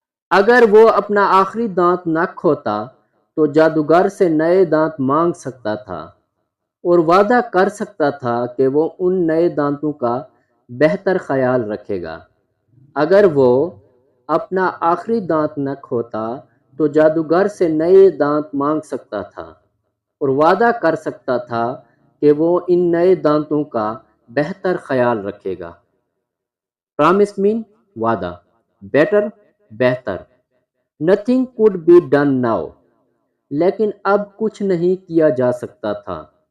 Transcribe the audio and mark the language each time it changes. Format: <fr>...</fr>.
<ur>اگر وہ اپنا آخری دانت نہ کھوتا تو جادوگر سے نئے دانت مانگ سکتا تھا اور وعدہ کر سکتا تھا کہ وہ ان نئے دانتوں کا بہتر خیال رکھے گا. اگر وہ اپنا آخری دانت نہ کھوتا تو جادوگر سے نئے دانت مانگ سکتا تھا اور وعدہ کر سکتا تھا کہ وہ ان نئے دانتوں کا بہتر خیال رکھے گا.</ur> <en>Promise mean وعدہ. Better بہتر. Nothing could be done now.</en> <ur>لیکن اب کچھ نہیں کیا جا سکتا تھا.</ur>